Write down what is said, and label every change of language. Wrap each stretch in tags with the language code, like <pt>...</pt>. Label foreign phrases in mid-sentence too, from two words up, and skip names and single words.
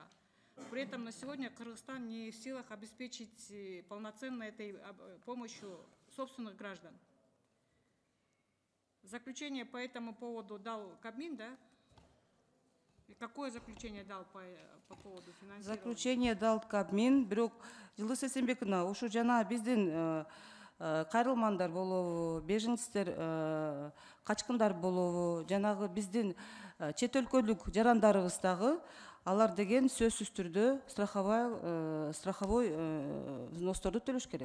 <ru>При этом на сегодня Кыргызстан не в силах обеспечить полноценно этой помощью собственных граждан. Заключение по этому поводу дал Кабмин, да? И какое заключение дал по поводу финансирования? Заключение дал Кабмин,</ru> <ky>бирок Жылдыз Эсенбековна, ушу жана биздин кайрылмандар болобу, беженцтер, качкындар болобу, жанагы биздин чет өлкөлүк жарандарыбыз дагы, алар деген сөзсүз түрдө</ky> <ru>страховой взносторду</ru> <ky>төлөш керек.</ky>